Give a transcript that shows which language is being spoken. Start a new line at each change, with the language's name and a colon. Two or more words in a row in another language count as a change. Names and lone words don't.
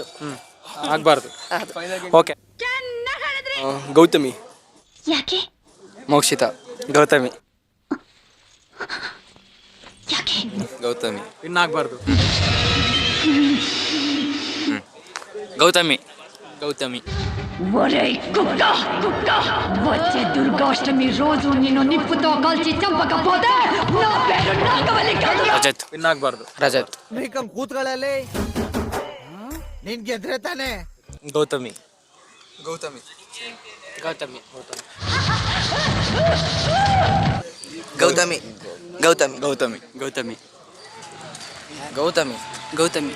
Kannada: ಆಗಬಾರ್ದು. ಓಕೆ. ಗೌತಮಿ. ಮೋಕ್ಷಿತ. ಗೌತಮಿ. ಗೌತಮಿ. ವಿನ್ ಆಗಬಾರ್ದು. ಗೌತಮಿ. ಗೌತಮಿ.
Telugu: వచ్చే దుర్గాష్టమి రోజు నిన్ను నిప్పుతో కాల్చి చంపకపోతే నా పేరు నాగవల్లి కాదు.
Kannada: ರಜತ್. ವಿನ್ ಆಗಬಾರ್ದು. ರಜತ್. ಕೂತ್ಕೊಳ್ಳಲಿ, ನಿನ್ ಗೆದ್ರೆ ತಾನೆ. ಗೌತಮಿ. ಗೌತಮಿ. ಗೌತಮಿ. ಗೌತಮಿ. ಗೌತಮಿ. ಗೌತಮಿ. ಗೌತಮಿ. ಗೌತಮಿ. ಗೌತಮಿ.